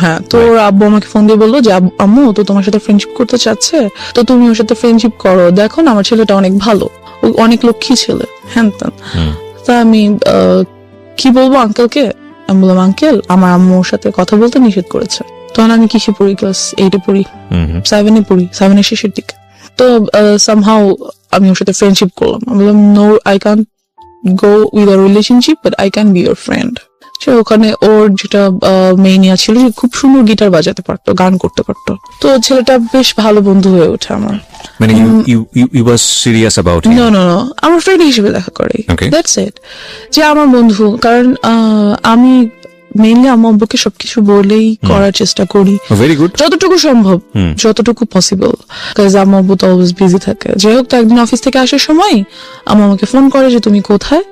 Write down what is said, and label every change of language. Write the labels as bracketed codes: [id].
[bn] হ্যাঁ, তো ওর আব্বু আমাকে ফোন দিয়ে বললো যে আম্মু তো তোমার সাথে ফ্রেন্ডশিপ করতে চাচ্ছে, তো তুমি ওর সাথে ফ্রেন্ডশিপ করো, দেখো না আমার ছেলেটা অনেক ভালো, ও অনেক লক্ষ্মী ছেলে, হ্যান ত্যান। তা আমি কি বলবো আঙ্কেলকে? আমি বললাম, আঙ্কেল, আমার আম্মু ওর সাথে কথা বলতে নিষেধ করেছে। তখন আমি কিসে পড়ি, ক্লাস 8 এ পড়ি, 7 এ পড়ি, 7 এর শেষের দিকে। তো সামহাউ আমি ওর সাথে ফ্রেন্ডশিপ করলাম। আমি বললাম, [en] No, I can't go with a relationship, but I can be your friend. [bn] সে ওখানে ওর যেটা মেইনিয়া ছিল, যে খুব সুন্দর গিটার বাজাতে পারতো, গান করতে পারতো। তো ছেলেটা বেশ ভালো বন্ধু হয়ে ওঠে আমার। মানে [en] you was serious about him? [bn] No, আমার ফ্রেন্ড হিসেবে দেখা করে, [en] Okay. That's it. [bn] যে আমার বন্ধু, কারণ আমি মেইনলি আমার আব্বুকে সবকিছু বলেই করার চেষ্টা করি, [en] very good, [bn] যতটুকু সম্ভব, যতটুকু পসিবল, কারণ আমার আব্বু তো অলওয়েজ বিজি থাকে। যাই হোক, তো একদিন অফিস থেকে আসার সময় আম্মু আমাকে ফোন করে যে তুমি কোথায়?